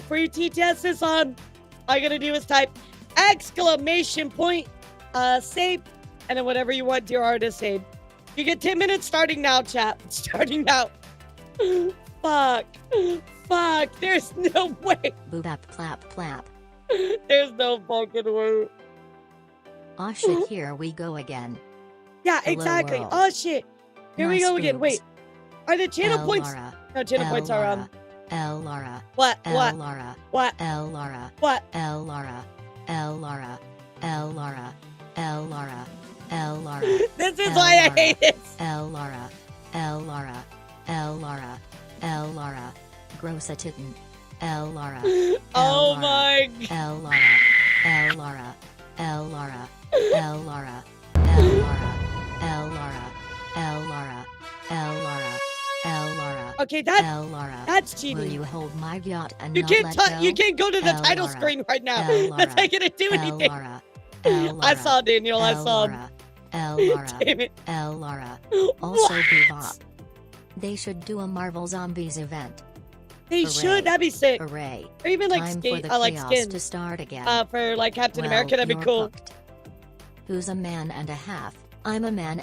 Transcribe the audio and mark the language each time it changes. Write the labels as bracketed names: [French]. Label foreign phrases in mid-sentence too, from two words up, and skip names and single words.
[English] Free TTS is on. All you gotta do is type exclamation point save, and then whatever you want your artist save. You get 10 minutes starting now, chat. Starting now. Fuck. Fuck. There's no way. Boobap plap plap. There's no fucking way. Oh shit, here we go again. Yeah, Hello exactly. world. Oh shit. Here we Nice go again. boobs. Wait. Are the channel El points? Laura. No, channel El points are Laura. El Laura. What? El What? Laura. What? El Laura. What? El Laura. El Laura. El Laura. El Laura. El Laura. This is El why I Laura. hate this. El Laura. El Laura. El Laura. El Laura. [German] Grossa titten. [English] El Laura. Oh Laura. my god. El Laura. El Laura. El Laura. El Laura. El Laura. El Laura. El Laura. El Laura. El Laura. Okay, El Laura. that's Will cheating. you hold my yacht and You not can't let touch. go? You can't go to the El title Laura. screen right now. El That's not Laura. gonna do El anything. Laura. El Laura. I saw Daniel. I El saw him. Laura. El Laura. Damn it. El Laura. Also What? Bebop. They should do a Marvel Zombies event. They Hooray. should. That'd be sick. Hooray. Or even like Time skin. for the Like chaos skins. to start again. For like Captain Well, America. That'd be you're cool. hooked. Who's a man and a half? I'm a man